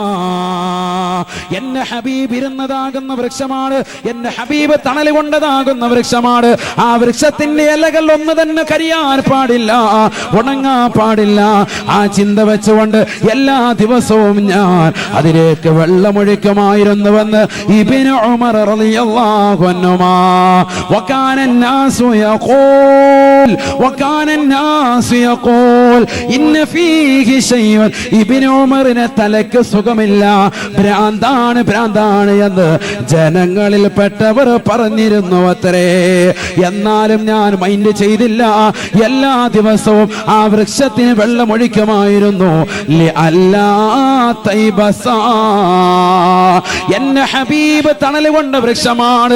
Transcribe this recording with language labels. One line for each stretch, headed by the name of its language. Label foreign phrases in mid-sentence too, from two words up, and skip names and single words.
Malayalam: എന്റെ ഹബീബ് ഇരുന്നതാകുന്ന വൃക്ഷമാണ്, എന്റെ ഹബീബ് തണൽ കൊണ്ടതാകുന്ന വൃക്ഷമാണ്. ആ വൃക്ഷത്തിന്റെ ഇലകൾ ഒന്ന് തന്നെ കരിയാൻ പാടില്ല, ഉണങ്ങാൻ പാടില്ല. ആ ചിന്ത വെച്ചുകൊണ്ട് എല്ലാ ദിവസവും ഞാൻ അതിലേക്ക് വെള്ളമൊഴിക്കുമായിരുന്നുവെന്ന് ഇബ്നു ഉമർ
Arabic: رضي الله عنهما. വകാന الناس يقول إن فيه شيء.
Malayalam: ഇബ്നു ഉമറിനെ തലയ്ക്ക് സുഖമില്ല, ഭ്രാന്താണ് എന്ന് ജനങ്ങളിൽ പെട്ടവർ പറഞ്ഞിരുന്നു അത്രേ. എന്നാലും ഞാൻ മൈൻഡ് ചെയ്തില്ല. എല്ലാ ദിവസവും ആ വൃക്ഷത്തിന് വെള്ളമൊഴിക്കുമായിരുന്നു.
Arabic: لئلا تيبس.
Malayalam: എന്റെ ഹബീബ് തണൽ കൊണ്ട വൃക്ഷമാണ്.